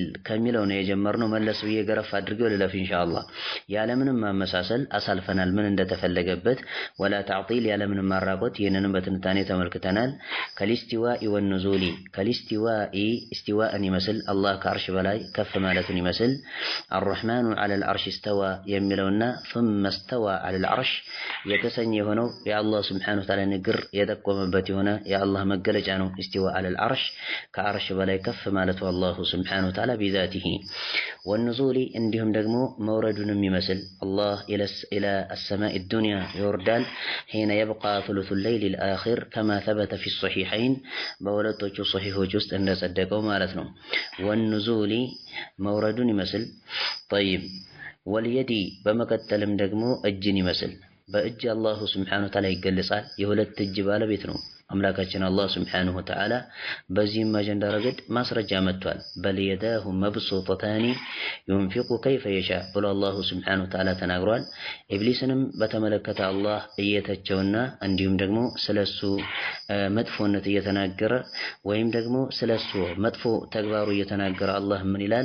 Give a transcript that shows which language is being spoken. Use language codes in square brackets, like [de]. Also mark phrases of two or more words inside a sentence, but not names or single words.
[am] ከሚለው ነው የጀመርነው። መለስ ብዬ ገረፍ አድርጌው ልለፍ ኢንሻአላህ። ያለምንም ማመሳሰል አሳልፈናል ምን እንደተፈለገበት። ወላ ተዕጢል ያለምንም ማራቆት፣ ይህንንም በትንታኔ ተመልክተናል። [ar] كالاستواء والنزول كالاستواء [am] እስቲዋእን ይመስል አላህ ከአርሽ በላይ ከፍ ማለቱን ይመስል [ar] الرحمن على العرش استوى [am] የሚለውና [ar] ثم استوى على العرش [am] የተሰኘ የሆነው የአላህ [ar] سبحانه وتعالى [am] ንግር የጠቆመበት የሆነ የአላህ መገለጫ ነው። [ar] استوى على العرش [am] ከአርሽ በላይ ከፍ ማለቱ [ar] الله سبحانه وتعالى بذاته። [am] ወኑዙሊ እንዲሁም ደግሞ መውረዱንም ይመስል አላህ [ar] إلى السماء الدنيا [am] ይወርዳል። [ar] حين يبقى ثلث الليل الآخر كما ثبت في الصحيحين [am] በሁለቶቹ ሶሒሖች ውስጥ እንደጸደቀው ማለት ነው። ወኑዙሊ መውረዱን ይመስል። [ar] طيب واليد [am] በመቀጠልም ደግሞ እጅን ይመስል። በእጅ [ar] الله سبحانه وتعالى [am] ይገለጻል። የሁለት እጅ ባለቤት ነው አምላካችን [ar] الله سبحانه وتعالى። [am] በዚህም አጀንዳ ረገድ ማስረጃ መጥቷል። [ar] بل يداه مبسوطتان ينفق كيف يشاء [am] ብሎ [ar] الله سبحانه وتعالى [am] ተናግሯል። ኢብሊስንም በተመለከተ አላህ እየተቸውና እንዲሁም ደግሞ ስለሱ መጥፎነት እየተናገረ ወይም ደግሞ ስለሱ መጥፎ ተግባሩ እየተናገረ አላህ ምን ይላል?